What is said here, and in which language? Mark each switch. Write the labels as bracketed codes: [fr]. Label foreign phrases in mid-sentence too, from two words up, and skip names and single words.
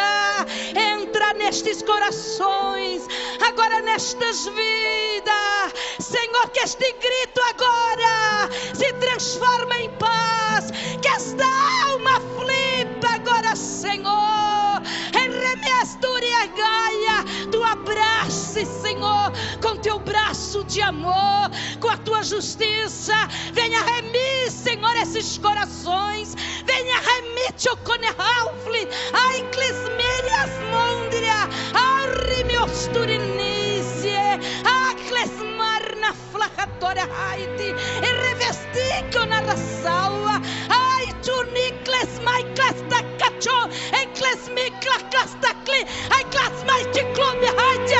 [pt] entra nestes corações, agora nestas vidas, Senhor, que este grito agora se transforma em paz, que esta alma aflita agora, Senhor, remesturia Gaia, tu abrace, Senhor, com teu braço de amor, com a tua justiça. Venha remir, Senhor, esses corações. Venha remir, Choconehalfli, ai Clismerias Mondria, Arrimiosturinise, Aclesmarna Flacatória Haiti, e revestico na raçaua, ai Tunicles, Maiclas da Cacho, Encles Micla Clastakli, ai Clasmai Ticlome Haitia,